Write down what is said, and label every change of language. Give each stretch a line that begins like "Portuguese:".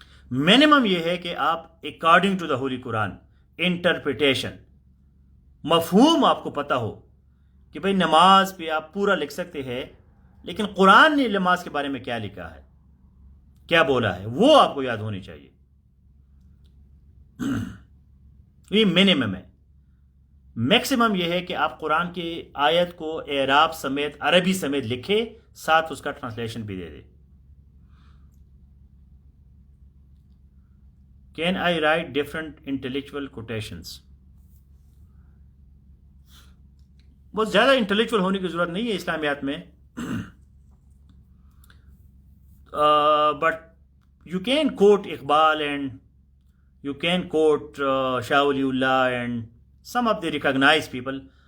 Urdu: Minimum یہ ہے کہ آپ
English: according to the holy Quran interpretation
Urdu: مفہوم آپ کو پتہ ہو کہ بھئی نماز پہ آپ پورا لکھ سکتے ہیں, لیکن قرآن نے نماز کے بارے میں کیا لکھا ہے, کیا بولا ہے, وہ آپ کو یاد ہونی چاہیے. یہ منیمم ہے. میکسیمم یہ ہے کہ آپ قرآن کی آیت کو اعراب سمیت عربی سمیت لکھے, ساتھ اس کا ٹرانسلیشن بھی دے دے.
English: Can I write different intellectual quotations?
Urdu: بہت زیادہ انٹلیکچوئل ہونے کی ضرورت نہیں ہے اسلامیات میں,
English: But you can quote Iqbal and you can quote Shah Waliullah and some of the recognise people.